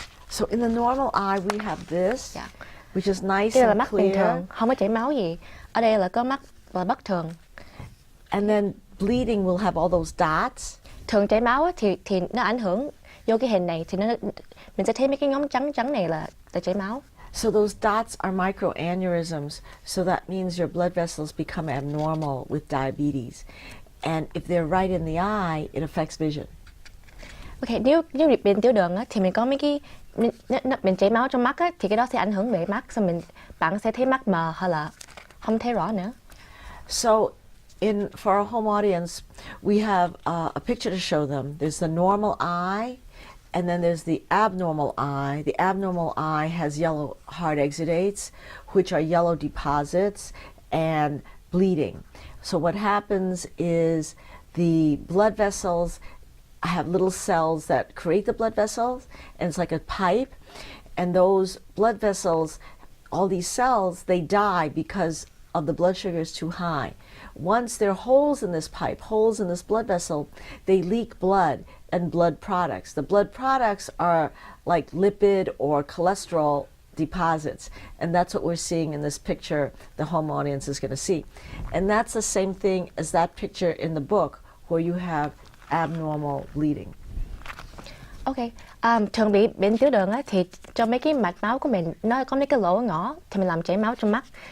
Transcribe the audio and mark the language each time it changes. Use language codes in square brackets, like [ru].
[en] So in the normal eye we have this, which is nice [vi] Đây là [en] and [vi] mắt [en] clear. [vi] bình thường, không có chảy máu gì. Ở đây là có mắt là bất thường. [en] And then bleeding will have all those dots. [vi] Thường chảy máu á, thì nó ảnh hưởng vô cái hình này thì mình sẽ thấy mấy cái nhóm trắng này là chảy máu. [en] So those dots are microaneurysms, so that means your blood vessels become abnormal with diabetes. And if they're right in the eye, it affects vision. [vi] Okay, nếu bệnh tiểu đường á, thì mình có mấy cái mình chảy máu trong mắt á, thì cái đó sẽ ảnh hưởng về mắt, xong bạn sẽ thấy mắt mờ hay là không thấy rõ nữa. [en] So for our home audience, we have a picture to show them. There's the normal eye, and then there's the abnormal eye. The abnormal eye has yellow hard exudates, which are yellow deposits, and bleeding. So what happens is the blood vessels have little cells that create the blood vessels, and it's like a pipe, and those blood vessels, all these cells, they die because of the blood sugar is too high. Once there are holes in this pipe, holes in this blood vessel, they leak blood and blood products. The blood products are like lipid or cholesterol deposits, and that's what we're seeing in this picture the home audience is going to see. And that's the same thing as that picture in the book where you have abnormal bleeding. [vi] Okay, thường bị bệnh tiểu đường á, thì cho mấy cái mạch máu của mình nó có mấy cái lỗ ngõ thì mình làm chảy máu trong mắt.